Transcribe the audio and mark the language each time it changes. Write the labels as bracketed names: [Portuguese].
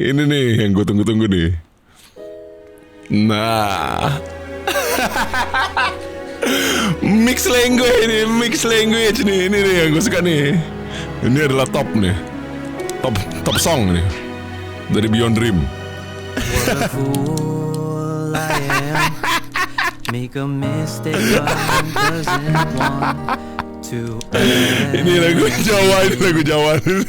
[Indonesian] Ini nih yang gue tunggu-tunggu nih. Nah. Mix language nih, ini nih yang gue suka nih. Ini adalah top nih, top song nih dari Beyond Dream. [English] What a fool I am. Make a mistake but doesn't want to [Indonesian] Ini lagu Jawa, ini lagu Jawa.